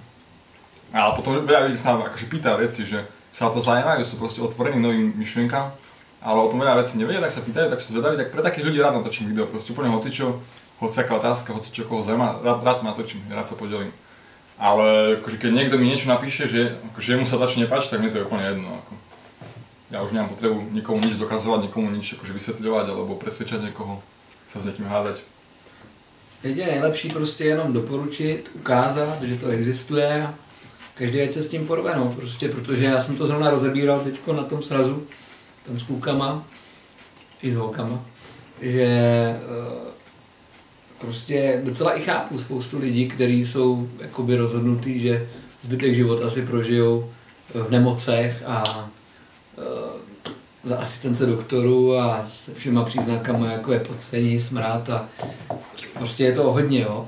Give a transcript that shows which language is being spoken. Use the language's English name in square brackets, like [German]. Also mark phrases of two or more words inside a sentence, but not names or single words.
[Slovak] Ale potom veľa ľudí sa akože pýta veci, že sa o to zaujímajú, sú proste otvorení novým myšlienkam, ale o tom veľa vecí nevedia, tak sa pýtajú, tak sú zvedaví, tak pre takých ľudí rád natočím video, proste úplne hocičo, hociaká otázka, hoci čo koho zaujíma, rád to natočím, rád sa podelím. Ale akože keď niekto mi niečo napíše, že akože jemu sa začne páčiť, tak mne to je úplne jedno. Ako. Ja už nemám potrebu nikomu nič dokazovať, nikomu nič akože vysvetľovať alebo presvedčať niekoho, sa s niekým hádať. [Czech] Teď je nejlepší prostě jenom doporučit, ukázat, že to existuje a každý ať se s tím porve, no, prostě, protože já jsem to zrovna rozebíral teďko na tom srazu, tam s klukama i s holkama, že prostě docela i chápu spoustu lidí, kteří jsou jakoby rozhodnutí, že zbytek života si prožijou v nemocech a za asistence doktorů a se všema příznakama, jako je pocení, smrad a prostě je to hodně, jo.